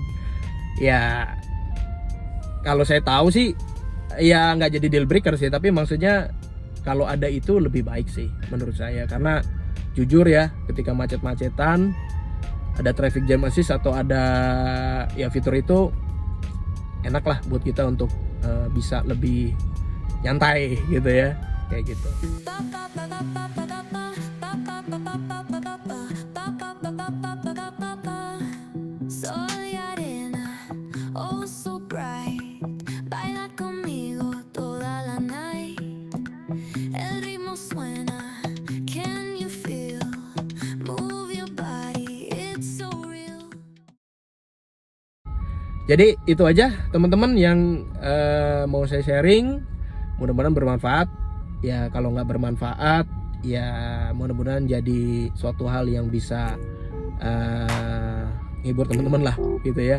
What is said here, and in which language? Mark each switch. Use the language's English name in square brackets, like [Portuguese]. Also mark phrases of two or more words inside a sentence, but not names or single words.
[Indonesian] Nah, itu yang ya kalau saya tahu sih ya nggak jadi [English] deal breaker [Indonesian] sih, tapi maksudnya kalau ada itu lebih baik sih menurut saya, karena jujur ya ketika macet-macetan ada [English] traffic jam assist [Indonesian] atau ada ya fitur itu, enak lah buat kita untuk bisa lebih nyantai gitu ya, kayak gitu. [Spanish] Soy arena, [English] oh so bright. [Spanish] Baila conmigo toda la night. El ritmo suena, [English] can you feel? Move your body, it's so real. [Indonesian] Jadi itu aja teman-teman yang mau saya sharing, mudah-mudahan bermanfaat. Ya kalau nggak bermanfaat ya mudah-mudahan jadi suatu hal yang bisa ngibur teman-teman lah gitu ya.